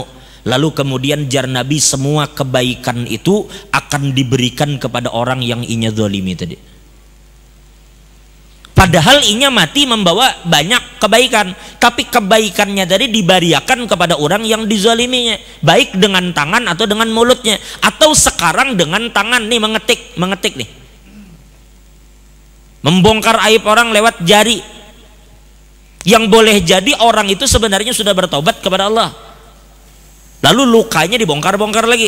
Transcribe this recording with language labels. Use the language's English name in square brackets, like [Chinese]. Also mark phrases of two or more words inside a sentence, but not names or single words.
[Indonesian] Lalu kemudian jar Nabi, semua kebaikan itu akan diberikan kepada orang yang inya zalimi tadi. Padahal inya mati membawa banyak kebaikan, tapi kebaikannya tadi dibariakan kepada orang yang dizaliminya, baik dengan tangan atau dengan mulutnya, atau sekarang dengan tangan nih, mengetik nih, membongkar aib orang lewat jari, yang boleh jadi orang itu sebenarnya sudah bertobat kepada Allah, lalu lukanya dibongkar-bongkar lagi.